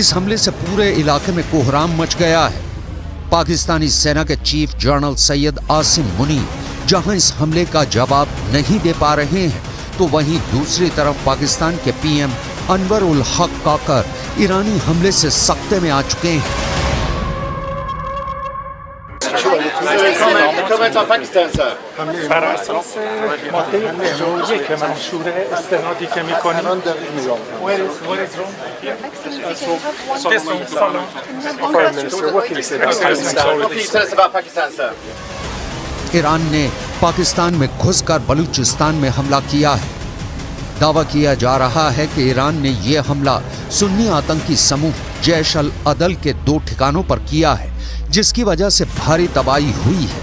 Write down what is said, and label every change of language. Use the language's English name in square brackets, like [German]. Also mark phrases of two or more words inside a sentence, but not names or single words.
[Hindi] इस हमले से पूरे इलाके में कोहराम मच गया है। पाकिस्तानी सेना के चीफ जनरल सैयद आसिम मुनीर जहां इस हमले का जवाब नहीं दे पा रहे हैं, तो वहीं दूसरी तरफ पाकिस्तान के पीएम अनवर उल हक काकर ईरानी हमले से सख्ते में आ चुके हैं। [French] Comment en Pakistan, sir? [Persian] بر اساس ماده 51 که منشور استنادی که میکنیم [Hindi] ईरान ने पाकिस्तान में घुसकर बलूचिस्तान में हमला किया है। दावा किया जा रहा है कि ईरान ने यह हमला सुन्नी आतंकी समूह जैश अल अदल के 2 ठिकानों पर किया है, जिसकी वजह से भारी तबाही हुई है।